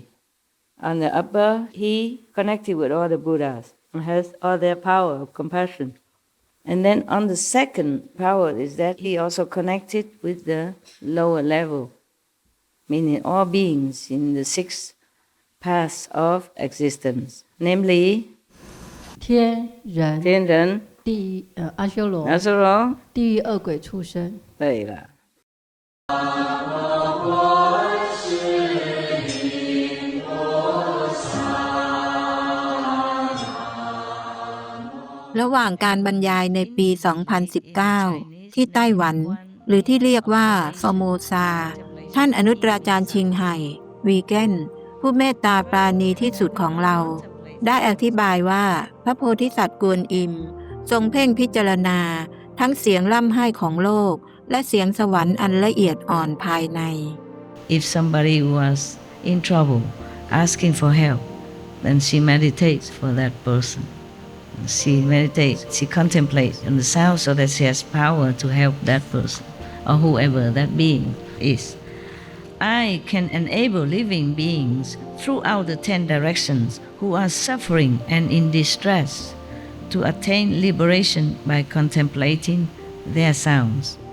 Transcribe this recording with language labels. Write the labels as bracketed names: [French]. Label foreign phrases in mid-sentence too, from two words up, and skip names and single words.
[English] On the upper, he connected with all the Buddhas and has all their power of compassion. And then on the second power is that he also connected with the lower level, meaning all beings in the 6 paths of existence, namely [Chinese] 天人、天人、阿修罗、阿修罗、地狱、恶鬼、畜生。对了。 [Thai] ระหว่างการบรรยายในปี 2019 ที่ไต้หวัน หรือที่เรียกว่าฟอร์โม ซา ท่านอนุตตราจารย์ชิงไห่ วีแกน ผู้เมตตาปราณีที่สุดของเรา ได้อธิบายว่าพระโพธิสัตว์กวนอิม ทรงเพ่งพิจารณาทั้งเสียงร่ำไห้ของโลก และเสียงสวรรค์อันละเอียดอ่อนภายใน [English] If somebody was in trouble, asking for help, then she meditates for that person. She meditates, she contemplates on the sound so that she has power to help that person or whoever that being is. I can enable living beings throughout the 10 directions who are suffering and in distress to attain liberation by contemplating their sounds.